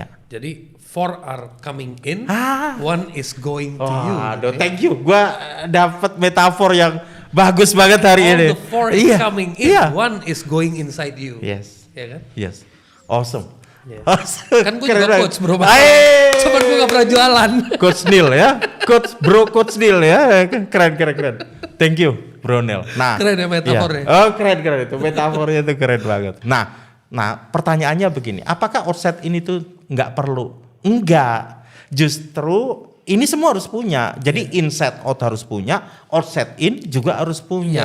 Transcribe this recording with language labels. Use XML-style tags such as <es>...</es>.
<id>Jadi</id> <en>4 are coming in, 1 is going to you.</en> <id>Aduh,</id> <en>thank you.</en> <id>Gua dapat metafor yang bagus banget hari ini.</id> <en>All the 4 is coming in, 1 is going inside you. Yes.</en> <id>Ya kan?</id> <en>Yes. Awesome.</en> <id>Kan gue juga coach bro, cuman gue gak pernah jualan. Coach Neil ya, Coach Neil ya, keren.</id> <en>Thank you Bro Neil.</en> <id>Nah, keren ya metafornya. Keren itu metafornya itu keren banget. Nah pertanyaannya begini, apakah outset ini tuh nggak perlu? Enggak, justru ini semua harus punya. Jadi inside out harus punya, outset in juga harus punya.</id>